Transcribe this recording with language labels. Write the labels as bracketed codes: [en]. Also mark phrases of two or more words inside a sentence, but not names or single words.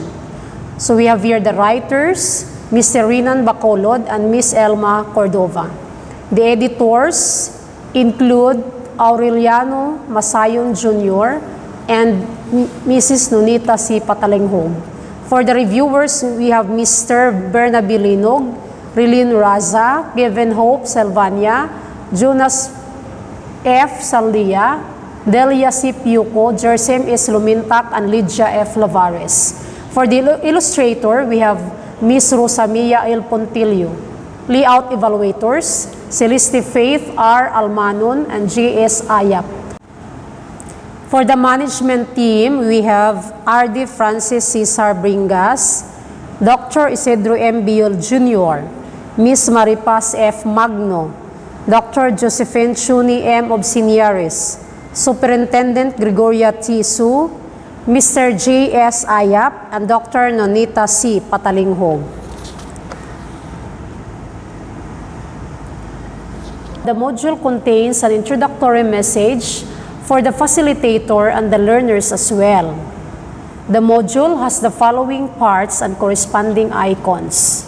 [en] So we have here the writers, Mr. Renan Bacolod and Miss Elma Cordova. The editors include Aureliano Masayon Jr. and Mrs. Nunita C. Patalenghog. For the reviewers, we have Mr. Bernabe Linog, Relyn D.Raza, Kevin Hope Selvania, Jonas F. Saldia, Delia C. Piuco, Jersem S. Lumintak, and Lydia F. Lavares. For the illustrator, we have Miss Rosamia El Pontillo. Layout evaluators, Celeste Faith R. Almanon and J.S. Ayap. For the management team, we have R.D. Francis Cesar Bringas, Dr. Isidro M. Biol Jr., Miss Maripas F. Magno, Dr. Josephine Chuni M. Obsiniaris, Superintendent Gregoria T. Su, Mr. J.S. Ayap, and Dr. Nonita C. Patalinghog. The module contains an introductory message for the facilitator and the learners as well. The module has the following parts and corresponding icons.